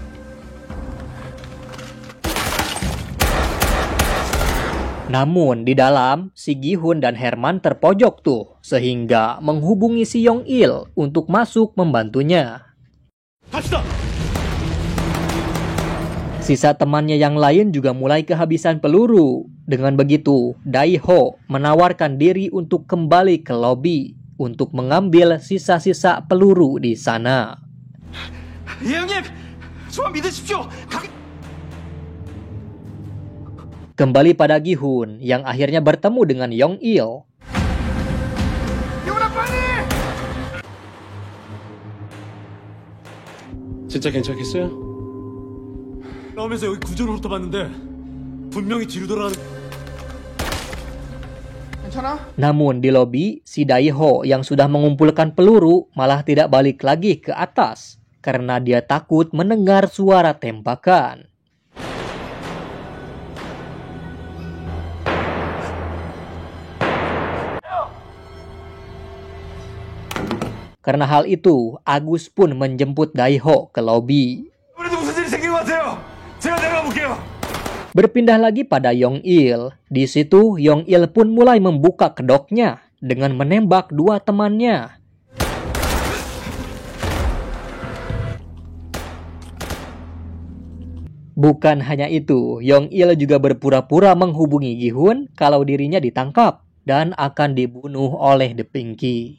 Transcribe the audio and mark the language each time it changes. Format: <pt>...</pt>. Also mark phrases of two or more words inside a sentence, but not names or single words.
<id>Namun di dalam, si Gi-hun dan Herman terpojok tuh, sehingga menghubungi si Yong-il untuk masuk membantunya.</id> <ko>갑시다.</ko> <id>Sisa temannya yang lain juga mulai kehabisan peluru. Dengan begitu, Dai-ho menawarkan diri untuk kembali ke lobi untuk mengambil sisa-sisa peluru di sana.</id> <ko>예, 형님, 저만 믿으십시오.</ko> <id>Kembali pada Gi-hun yang akhirnya bertemu dengan Yong-il.</id> <ko>진짜 괜찮겠어요? 나오면서 여기 구조를 훑어봤는데 분명히 뒤로 돌아가는.</ko> <id>Namun di lobi, si Dai-ho yang sudah mengumpulkan peluru malah tidak balik lagi ke atas karena dia takut mendengar suara tembakan. Karena hal itu, Agus pun menjemput Dai-ho ke lobi.</id> <ko>아무래도 무슨 일이 생긴 것 같아요. 제가 내려가 볼게요.</ko> <id>Berpindah lagi pada Yong-il. Di situ, Yong-il pun mulai membuka kedoknya dengan menembak dua temannya. Bukan hanya itu, Yong-il juga berpura-pura menghubungi Gi-hun kalau dirinya ditangkap dan akan dibunuh oleh The Pinky.</id>